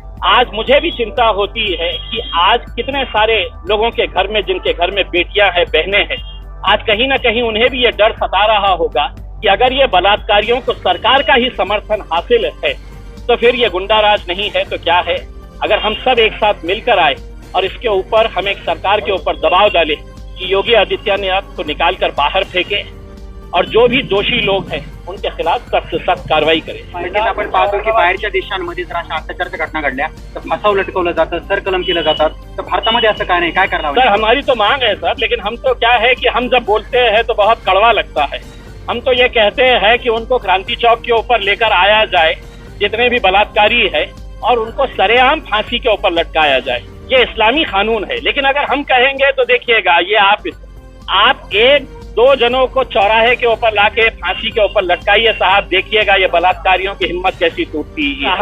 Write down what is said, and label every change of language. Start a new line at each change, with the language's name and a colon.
Hindi: आज मुझे भी चिंता होती है कि आज कितने सारे लोगों के घर में, जिनके घर में बेटियां हैं, बहनें हैं, आज कहीं ना कहीं उन्हें भी ये डर सता रहा होगा कि अगर ये बलात्कारियों को सरकार का ही समर्थन हासिल है तो फिर ये गुंडाराज नहीं है तो क्या है. अगर हम सब एक साथ मिलकर आए और इसके ऊपर हम एक सरकार के ऊपर दबाव डालें कि योगी आदित्यनाथ को निकाल कर बाहर फेंके और जो भी दोषी लोग हैं उनके खिलाफ सख्त से सख्त कारवाई करें.
Marathi: आपण पाहतो की बाहेरच्या देशांमध्ये जर अशा अत्याचाराच्या घटना घडल्या तर फासाव लटकवलं जातं, सरकलम केलं जातात, तर भारतामध्ये असं काय नाही, काय करणार?
Hindi: सर, हमारी तो मांग है सर, लेकिन हम तो क्या है कि हम जब बोलते हैं तो बहुत कड़वा लगता है. हम तो ये कहते हैं कि उनको क्रांति चौक के ऊपर लेकर आया जाए, जितने भी बलात्कारी है, और उनको सरेआम फांसी के ऊपर लटकाया जाए. ये इस्लामी कानून है। लेकिन अगर हम कहेंगे तो देखिएगा, ये आप एक दो जनों को चौराहे के ऊपर लाके फांसी के ऊपर लटकाइए साहब, देखिएगा ये बलात्कारियों की हिम्मत कैसी टूटती है।